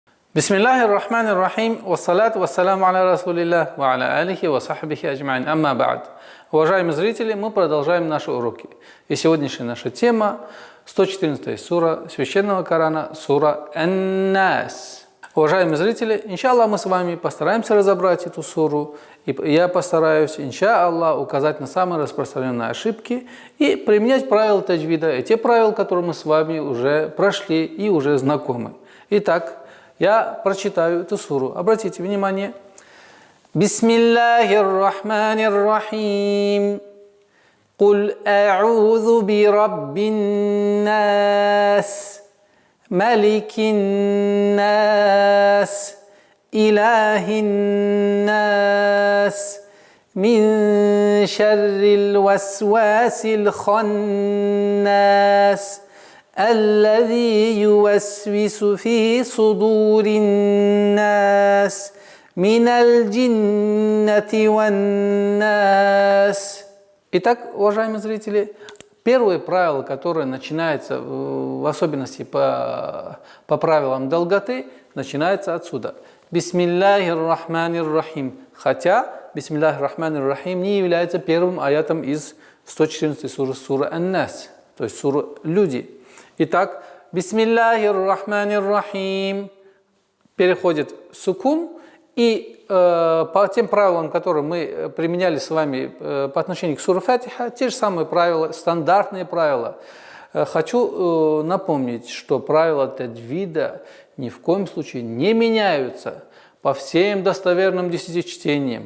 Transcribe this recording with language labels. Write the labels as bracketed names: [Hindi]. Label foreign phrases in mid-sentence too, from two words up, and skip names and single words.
[Arabic] بسم الله الرحمن الرحيم، والصلاة والسلام على رسول الله، وعلى آله وصحبه أجمعين، أما بعد. [Russian] Уважаемые зрители, мы продолжаем наши уроки. И сегодняшняя наша тема 114 сура Священного Корана, сура Ан-Нас. Уважаемые зрители, иншаллах, мы с вами постараемся разобрать эту суру, и я постараюсь, иншаллах, указать на самые распространенные ошибки и применять правила таджвида, и те правила, которые мы с вами уже прошли и уже знакомы. Итак, я прочитаю эту суру. Обратите внимание. [Arabic] بسم الله الرحمن الرحيم. قل أعوذ برب الناس، ملك الناس، إله الناس، من شر الوسواس الخناس. الذي يوسوس في صدور الناس من الجنة والناس. [Russian] Итак, уважаемые зрители, первое правило, которое начинается, в особенности по правилам долготы, начинается отсюда. [Arabic] بسم الله الرحمن الرحيم. [Russian] Хотя [Arabic] بسم الله الرحمن الرحيم [Russian] не является первым аятом из 114 суры Ан-Нас, то есть сура «Люди». Итак, [Arabic] بسم الله الرحمن الرحيم [Russian] переходит в сукун, и по тем правилам, которые мы применяли с вами по отношению к суре Фатиха, те же самые правила, стандартные правила. Хочу напомнить, что правила таджвида ни в коем случае не меняются по всем достоверным десятичтениям.